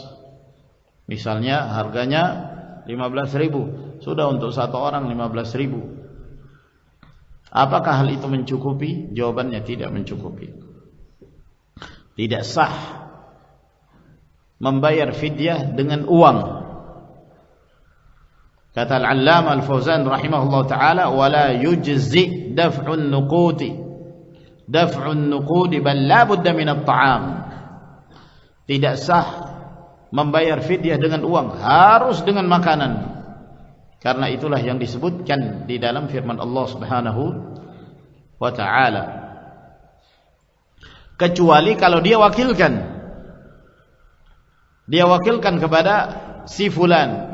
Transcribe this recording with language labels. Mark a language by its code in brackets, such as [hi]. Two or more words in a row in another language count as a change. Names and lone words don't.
[id] Misalnya harganya 15.000, sudah untuk satu orang 15.000. Apakah hal itu mencukupi? Jawabannya tidak mencukupi. Tidak sah membayar fidyah dengan uang. Kata Al-Allamah Al-Fauzan [ar] رحمه الله تعالى, ولا يجزئ دفع النقود بل لا بد من الطعام. [id] Tidak sah membayar fidyah dengan uang, harus dengan makanan. Karena itulah yang disebutkan di dalam firman Allah [ar] سبحانه وتعالى. [id] Kecuali kalau dia wakilkan kepada si fulan.